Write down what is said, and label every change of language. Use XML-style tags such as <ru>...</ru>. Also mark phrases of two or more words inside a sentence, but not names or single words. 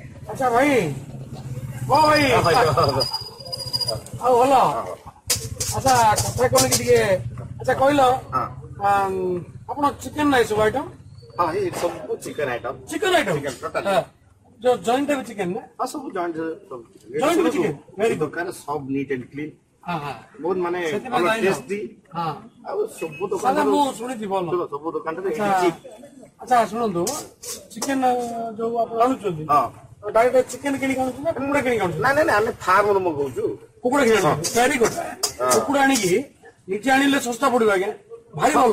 <hi>अच्छा भाई कह भाई</hi> <or>ଆଉ ଭଲ ଆଚ୍ଛା କଥା କଣ କି ଟିକେ ଆଚ୍ଛା କହିଲ ଆପଣ ଚିକେନ ନାହିଁ ସବୁ ଆଇଟମ</or> <hi>हाँ ये सब</hi> <en>chicken item chicken item chicken total</en> <or>ଯୋଉ ଜଏଣ୍ଟ ବି ଚିକେନ ନା</or> <hi>हाँ सब जॉइंट</hi> <en>Joint with chicken? Very good.</en> <hi>दुकान सब</hi> <en>neat and clean</en> <or>ହଁ ହଁ</or> <hi>बहुत माने</hi> <or>ସେଥିପାଇଁ ଭଲ ଯାଇନ?</or> <hi>टेस्टी</hi> <or>ହଁ ଆଉ ସବୁ ଦୋକାନ ସାଧା ମୁଁ ଶୁଣିଛି ଭଲ ସବୁ ଦୋକାନ ଆଚ୍ଛା ଆଚ୍ଛା ଶୁଣନ୍ତୁ ଚିକେନ ଯୋଉ ଆପଣ ଆଣୁଛନ୍ତି ହଁ</or> <en>direct chicken</en> <or>କିଣିକି ଆଣୁଛନ୍ତି ନା କୁକୁଡ଼ା କିଣିକି ଆଣୁଛନ୍ତି ନାଇଁ ନାଇଁ ଆମେ ଫାର୍ମରୁ ମଗଉଛୁ କୁକୁଡ଼ା କିଣି ଆଣୁଛନ୍ତି</or> <en>very good</en> <or>କୁକୁଡ଼ା ଆଣିକି ନିଜେ ଆଣିଲେ ଶସ୍ତା ପଡିବ ଆଜ୍ଞା ଭାରି ଭଲ</or>